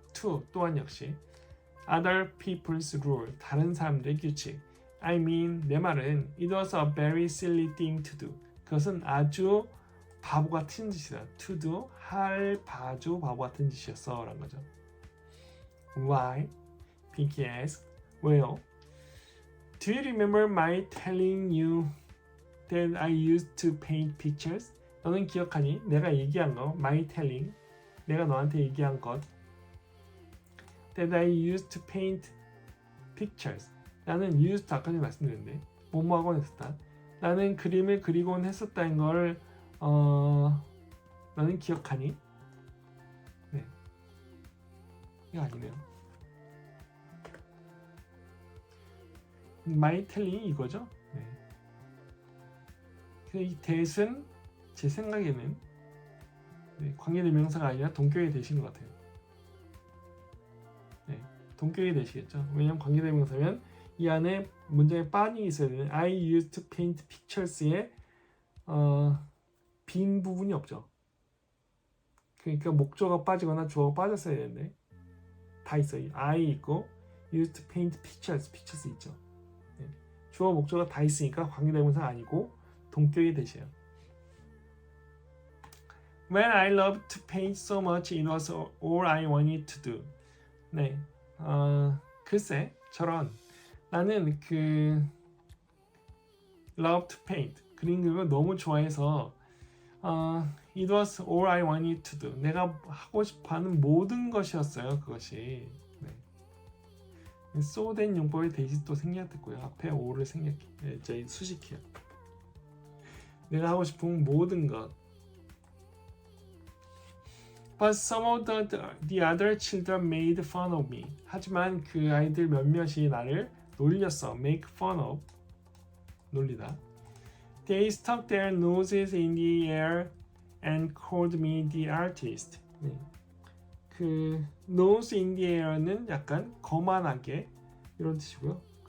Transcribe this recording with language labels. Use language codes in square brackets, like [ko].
[ko] To 또한 역시 [en] other people's rule [ko] 다른 사람들의 규칙. [en] I mean [ko] 내 말은 [en] it was a very silly thing to do. [ko] 그것은 아주 바보 같은 짓이다. To do 할 아주 바보 같은 짓이었어라는 거죠. [en] Why? Pinky asked. [ko] 왜요? [en] Do you remember my telling you that I used to paint pictures? [ko] 너는 기억하니? 내가 얘기한 거, my telling, 내가 너한테 얘기한 것 [en] that I used to paint pictures. [ko] 나는 used 아까 전에 말씀드렸는데 뭐뭐 하곤 했었다. 나는 그림을 그리곤 했었다는 걸 너는 기억하니? 네, 이거 아니네요. my telling 이거죠. 네. 이 that은 제 생각에는 네, 관계대명사가 아니라 동격의 대신 것 같아요. 네, 동격의 대시겠죠. 왜냐면 관계대명사면 이 안에 문장에 빠닝이 있어야 되는 [en] I used to paint pictures [ko] 에 빈 부분이 없죠. 그러니까 목조가 빠지거나 주어가 빠졌어야 되는데 다 있어요. I 있고 [en] used to paint pictures [ko] 있죠. 네, 주어 목조가 다 있으니까 관계대명사 아니고 동격의 대시예요. [en] When I loved to paint so much, it was all I wanted to do. [ko] 네, 글쎄, 저런 나는 love to paint 그림 그리는 걸 너무 좋아해서 [en] it was all I wanted to do. [ko] 내가 하고 싶어하는 모든 것이었어요. 그것이. 네. so 된 용법의 대시 또 생략됐고요. 앞에 all을 저희 수식해요. 내가 하고 싶은 모든 것. [en] But some of the other children made fun of me. [ko] 하지만 그 아이들 몇몇이 나를 놀렸어. [en] Make fun of. 놀리다. They stuck their noses in the air and called me the artist. [ko] 네. 그 nose in the air는 약간 거만하게 이런 뜻이고요.